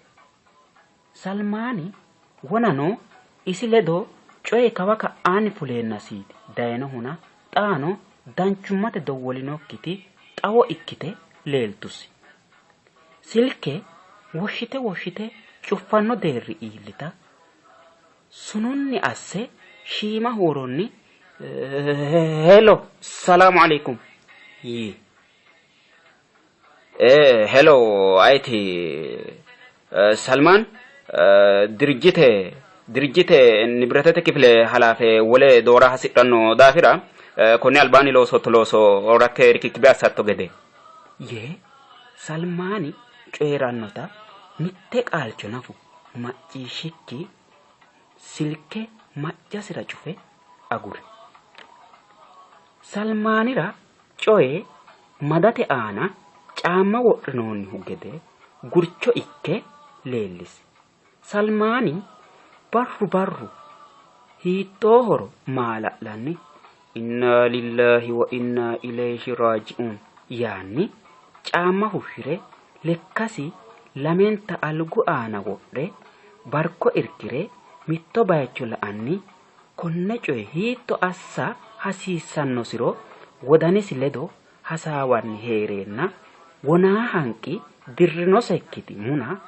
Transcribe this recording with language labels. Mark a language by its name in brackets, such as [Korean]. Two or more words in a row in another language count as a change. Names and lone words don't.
[Sidamo] Salmaani wonano isi ledo coye kawa ka'aanni fuleennasiiti dayinohuna xaano danchummate dowwolinokkiti xawo ikkite leeltusi. Silke woshshite cuffanno deerri iillita sununni asse shiima huuronni hello [Arabic] السلام عليكم [Sidamo] hello ayti Salmaan dirjite nibratete kifile halaafe wole doora hasidhanno daafira konni albaani looso rakke rikikkibe assatto gede yee Salmaani coyrannota mitte qaalcho nafu macciishshikki silke maccasira cufe agure. Salmaanira coye madate aana caamma wodhinoonnihu gede gurcho ikke leellisi. Salmaani barru hiittoohoro maala'lanni [Arabic] إنا لله وإنا إليه راجعون [Sidamo] yaanni caamma fushshire lekkasi lamenta algu aana wodhe barko irkire mitto bayicho la'anni konne coye hiitto assa hasiissannosiro wodanisi ledo hasaawanni heereenna wonaa hanqi dirrinosekkiti Muna